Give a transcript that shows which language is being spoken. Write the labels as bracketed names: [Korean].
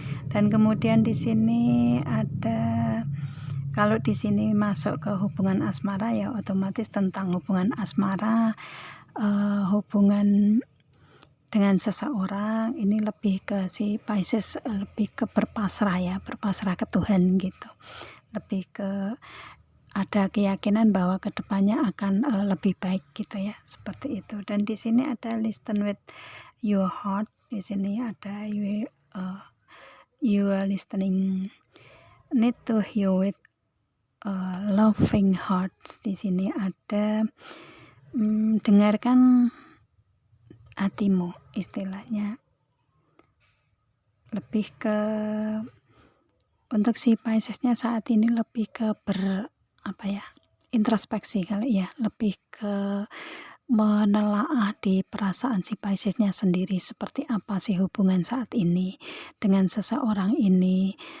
[Indonesian] Dan kemudian di sini ada, kalau di sini masuk ke hubungan asmara ya otomatis tentang hubungan asmara, hubungan dengan seseorang ini lebih ke si Pisces, lebih ke berpasrah ya, berpasrah ke Tuhan gitu. Lebih ke ada keyakinan bahwa kedepannya akan lebih baik gitu ya, seperti itu. Dan di sini ada [English] listen with your heart. [Indonesian] Di sini ada [English] you are listening, need to hear with loving heart. [Indonesian] Di sini ada dengarkan hatimu, istilahnya lebih ke untuk si Piscesnya saat ini lebih ke introspeksi kali ya, lebih ke menelaah di perasaan si Piscesnya sendiri, seperti apa sih hubungan saat ini dengan seseorang ini.